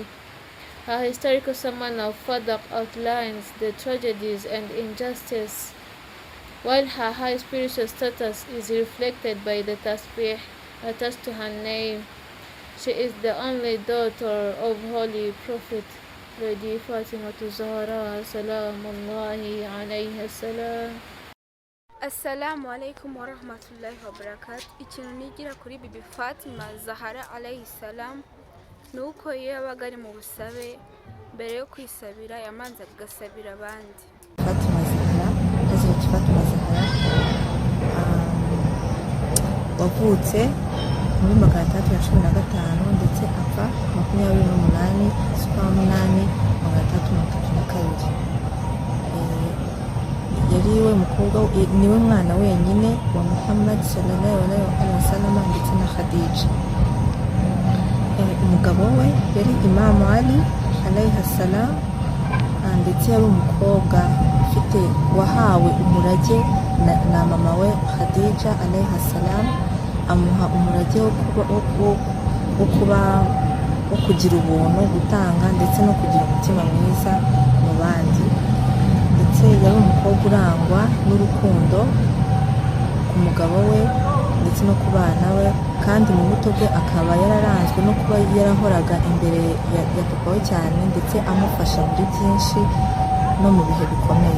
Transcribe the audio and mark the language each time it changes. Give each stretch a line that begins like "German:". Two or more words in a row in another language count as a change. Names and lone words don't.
English: Her historical sermon of Fadak outlines the tragedies and injustice, while her high spiritual status is reflected by the tasbih attached to her name. She is the only daughter of Holy Prophet Lady Fatima Zahara
Arabic: سلام الله عليها السلام. السلام عليكم ورحمة الله وبركاته.
Kinyarwanda: Ikintu nigira kuri Bibi Fatima Zahara
Arabic: عليه السلام
Kinyarwanda: nuko iyo yabaga ari mu busabe mbere yo kwisabira yamanza agasabira abandi. Fatima Zahara, Hazrat Fatima Zahara wavutse muri 315 ndetse apfa 28 z'ukwa munani 332. Yari we mukobwa niwe mwana wenyine wa Muhammad
Arabic: صلى الله عليه وسلم
Kinyarwanda: ndetse na Khadija. Umugabo we yari Imam Ali
Arabic: عليه السلام
Kinyarwanda: ndetse yari umukobwa ufite wahawe umurage na mama we Khadija
Arabic: عليه السلام,
Kinyarwanda: amuha umurage wo kugira ubuntu, gutanga ndetse no kugira umutima mwiza mu bandi. Ndetse yari umukobwa urangwa n'urukundo ku mugabo we ndetse no ku bana we, kandi mu buto bwe akaba yararanzwe no kuba yarahoraga imbere ya papa we cyane ndetse amufasha muri byinshi no mu bihe bikomeye.